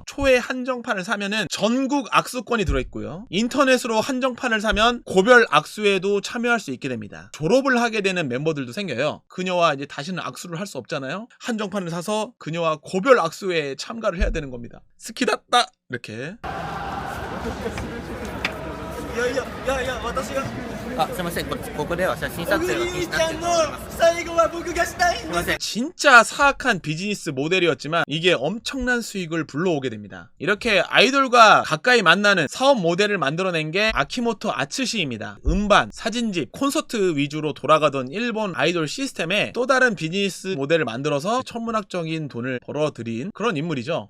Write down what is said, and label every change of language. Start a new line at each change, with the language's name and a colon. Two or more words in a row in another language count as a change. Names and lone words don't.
Korean: 초에 한정판을 사면은 전국 악수권이 들어있고요. 인터넷으로 한정판을 사면 고별 악수회에도 참여할 수 있게 됩니다. 졸업을 하게 되는 멤버들도 생겨요. 그녀와 이제 다시는 악수를 할 수 없잖아요. 한정판을 사서 그녀와 고별 악수회에 참가를 해야 되는 겁니다. 스키다따 이렇게.
Japanese: すいません、ここでは写真撮影は禁止になってると思います。最後は僕がしたいんです。すいません。
Korean: 진짜 사악한 비즈니스 모델이었지만 이게 엄청난 수익을 불러오게 됩니다. 이렇게 아이돌과 가까이 만나는 사업 모델을 만들어낸 게 아키모토 아츠시입니다. 음반, 사진집, 콘서트 위주로 돌아가던 일본 아이돌 시스템에 또 다른 비즈니스 모델을 만들어서 천문학적인 돈을 벌어들인 그런 인물이죠.